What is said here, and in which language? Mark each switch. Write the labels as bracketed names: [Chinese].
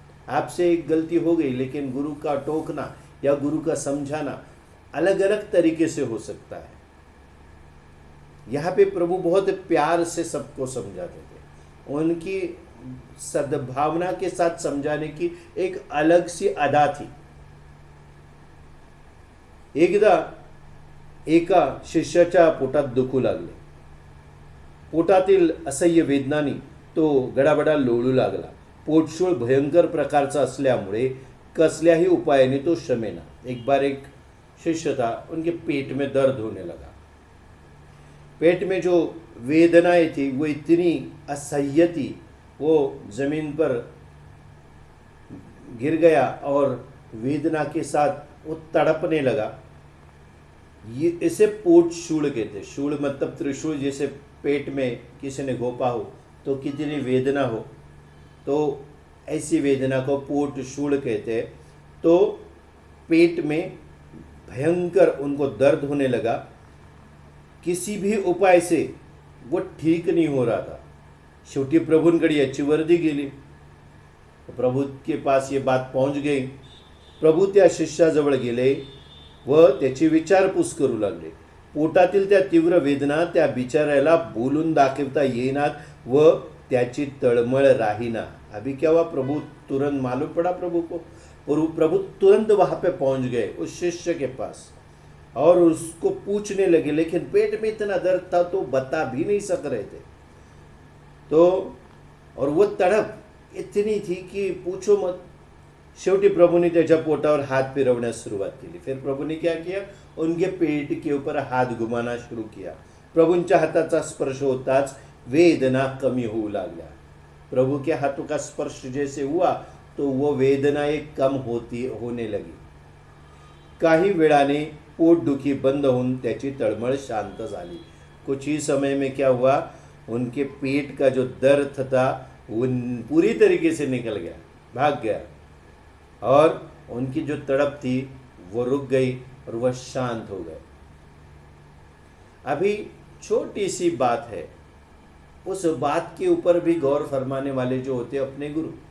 [Hindi] आपसे एक गलती हो गई, लेकिन गुरु का टोकना या गुरु का समझाना अलग अलग तरीके से हो सकता है। यहाँ पे प्रभु बहुत प्यार से सबको समझाते थे। उनकी सद्भावना के साथ समझाने की एक अलग सी अदा थी। [Marathi] एकदा एका शिष्याच्या पोटात दुखू लागले। पोटातील असह्य वेदनांनी तो गडाबडा लोळू लागला। पोटशूळ भयंकर प्रकारचा असल्यामुळे कसल्याही उपायाने तो शमेना। [Hindi] एक बार एक शिष्य था, उनके पेट में दर्द होने लगा। पेट में जो वेदनाएं थी वो इतनी असह्य थी, वो ज़मीन पर गिर गया और वेदना के साथ वो तड़पने लगा। ये इसे पोट शूल कहते। शूल मतलब त्रिशूल, जैसे पेट में किसी ने घोपा हो तो कितनी वेदना हो, तो ऐसी वेदना को पोट शूल कहते हैं। तो पेट में भयंकर उनको दर्द होने लगा, किसी भी उपाय से वो ठीक नहीं हो रहा था। [Marathi] शेवटी प्रभूंकडे याची वर्दी गेली, [Hindi] प्रभू के पास ये बात पहुंच गई। [Marathi] प्रभू त्या शिष्याजवळ गेले व त्याची विचारपूस करू लागले। पोटातील त्या तीव्र वेदना त्या बिचाऱ्याला बोलून दाखवता येईनात व त्याची तळमळ राहीना। [Hindi] अभी क्या हुआ, प्रभु तुरंत मालूम पड़ा प्रभु को, और प्रभु तुरंत वहां पे पहुंच गए उस शिष्य के पास और उसको पूछने लगे, लेकिन पेट में इतना दर्द था तो बता भी नहीं सक रहे थे। तो और वो तड़प इतनी थी कि पूछो मत। [Marathi] शेवटी प्रभूने त्याच्या पोटावर हात फिरवण्यास सुरुवात केली। [Hindi] फिर प्रभूने क्या किया, उनके पेट के ऊपर हाथ घुमाना शुरू किया। [Marathi] प्रभूंच्या हाताचा स्पर्श होताच वेदना कमी होऊ लागल्या। [Hindi] प्रभु के हाथों का स्पर्श जैसे हुआ तो वो वेदनाएं कम होने लगी। [Marathi] काही वेळाने पोटदुखी बंद होऊन त्याची तळमळ शांत झाली। [Hindi] कुछ ही समय में क्या हुआ, उनके पेट का जो दर्द था वो पूरी तरीके से निकल गया, भाग गया, और उनकी जो तड़प थी वो रुक गई और वह शांत हो गए। अभी छोटी सी बात है, उस बात के ऊपर भी गौर फरमाने वाले जो होते अपने गुरु।